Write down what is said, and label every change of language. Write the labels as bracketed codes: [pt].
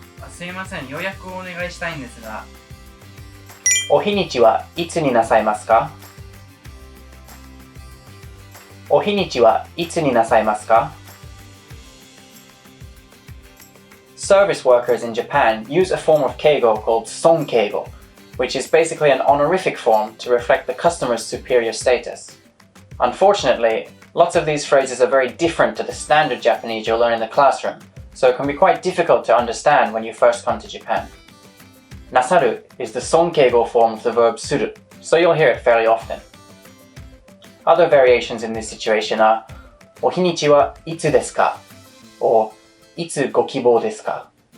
[ja] すいません、予約をお願いしたいんですが。お日にちはいつになさいますか？お日にちはいつになさいますか？ [en] Service workers in Japan use a form of keigo called sonkeigo, which is basically an honorific form to reflect the customer's superior status. Unfortunately, lots of these phrases are very different to the standard Japanese you'll learn in the classroom, so it can be quite difficult to understand when you first come to Japan. Nasaru is the sonkeigo form of the verb suru, so you'll hear it fairly often. Other variations in this situation are [ja] お日にちはいつですか? [en] or [ja] いつご希望ですか?